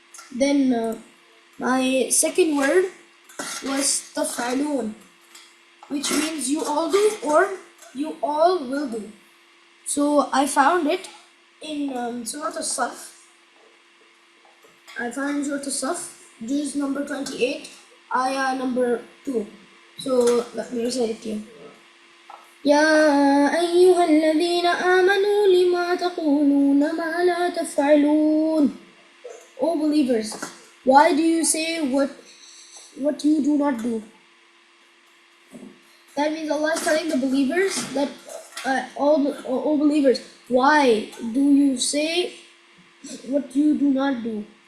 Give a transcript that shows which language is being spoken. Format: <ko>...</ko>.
<en>Then my second word was taf'alun, which means you all do or you all will do. So I found it in Surah As-Saf. I found Surah As-Saf, juz number 28, ayah number 2. So let me recite it to you.</en> <ar>يا أيها الذين آمنوا لما تقولون ما لا تفعلون.</ar> <en>O believers, why do you say what you do not do? That means Allah is telling the believers that all believers, why do you say what you do not do?</en>